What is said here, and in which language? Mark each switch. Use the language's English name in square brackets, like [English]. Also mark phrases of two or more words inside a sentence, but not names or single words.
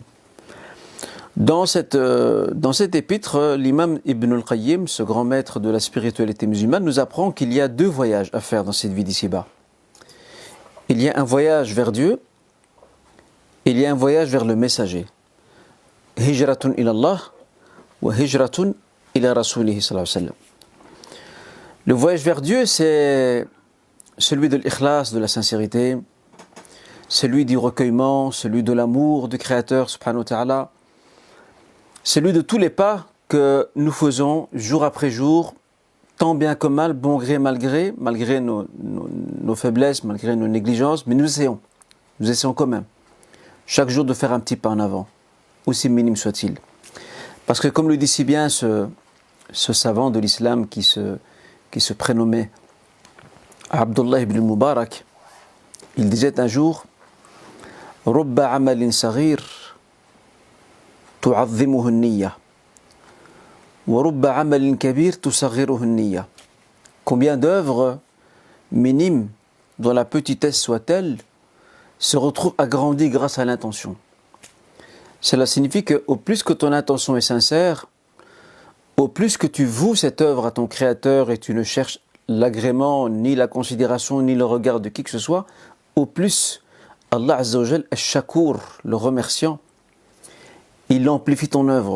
[French] Dans cet épître, l'imam Ibn al-Qayyim, ce grand maître de la spiritualité musulmane, nous apprend qu'il y a deux voyages à faire dans cette vie d'ici-bas. Il y a un voyage vers Dieu, il y a un voyage vers le messager. [Arabic] هجرة إلى الله وهجرة إلى رسوله صلى الله عليه وسلم. [French] Le voyage vers Dieu, c'est celui de l'ikhlas, de la sincérité, celui du recueillement, celui de l'amour du Créateur, [Arabic] سبحانه وتعالى, [French] celui de tous les pas que nous faisons jour après jour, tant bien que mal, bon gré, malgré nos faiblesses, malgré nos négligences, mais nous essayons quand même. chaque jour de faire un petit pas en avant, aussi minime soit-il. Parce que comme le dit si bien ce savant de l'islam qui se prénommait Abdullah ibn Mubarak, il disait un jour « [Arabic] رب عمل صغير تعظمه النية ورب عمل كبير تصغره النية [French] » Combien d'œuvres minimes, dont la petitesse soit-elle, se retrouvent agrandies grâce à l'intention. Cela signifie qu'au plus que ton intention est sincère, au plus que tu voues cette œuvre à ton Créateur et tu ne cherches l'agrément, ni la considération, ni le regard de qui que ce soit, au plus Allah [Arabic] عز وجل, [French] Ash-Shakur, le remerciant, il amplifie ton œuvre.